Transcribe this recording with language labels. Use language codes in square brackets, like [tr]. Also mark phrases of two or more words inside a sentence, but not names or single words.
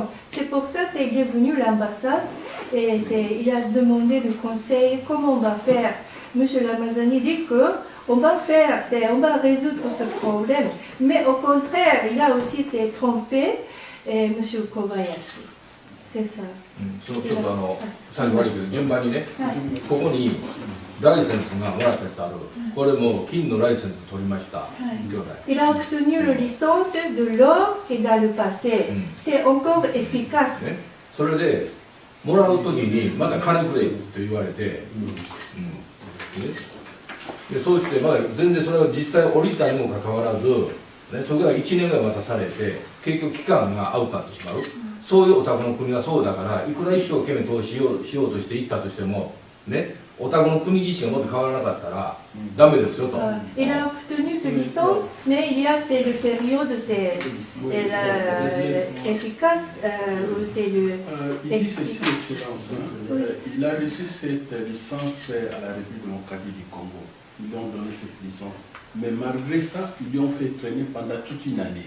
[fr] C'est pour ça qu'il est venu à l'ambassade et il a demandé le conseil comment on va faire. Monsieur Ramazani dit qu'on va résoudre ce problème. Mais au contraire, il a aussi s'est trompé, Monsieur Kobayashi. C'est ça. [ja] ちょっと最後悪いけど順番にね、ここにライセンスがもらったやつある。これも金のライセンス取りました。 [fr] Il a obtenu la licence de l'or et dans le passé. C'est encore efficace. [ja] それでもらうときにまた金くれって言われて、でそうしてまだ全然それは実際降りたにもかかわらず、それが1年ぐらい待たされて結局期間がアウトになってしまう。そういうお宅の国はそうだから、いくら一生懸命投資しようとしていったとしてもね、お宅の国自身がもっと変わらなかったらダメですよと。 [fr] Il a obtenu cette licence, mais il y a cette période, c'est efficace, c'est le. Il dit ceci, Excellence. Il a reçu cette licence à la République démocratique du Congo. Ils lui ont donné cette licence. Mais malgré ça, ils lui ont fait traîner pendant toute une année.